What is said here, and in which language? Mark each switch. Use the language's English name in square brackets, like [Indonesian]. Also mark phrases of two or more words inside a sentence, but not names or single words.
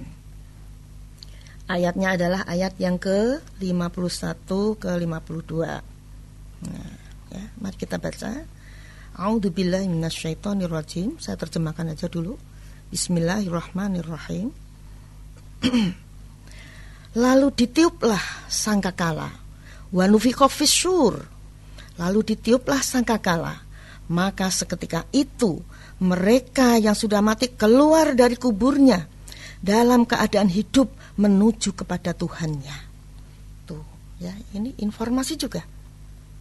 [Indonesian] Ayatnya adalah ayat yang ke-51 ke-52. Nah, ya, mari kita baca. [Arabic] أعوذ بالله من الشيطان الرجيم. [Indonesian] Saya terjemahkan aja dulu. [Arabic] بسم الله الرحمن الرحيم. [Indonesian] Lalu ditiuplah sangkakala, [Arabic] ونفخ في الصور. [Indonesian] Lalu ditiuplah sangkakala. Maka seketika itu mereka yang sudah mati keluar dari kuburnya dalam keadaan hidup menuju kepada Tuhannya. Tuh, ya, ini informasi juga.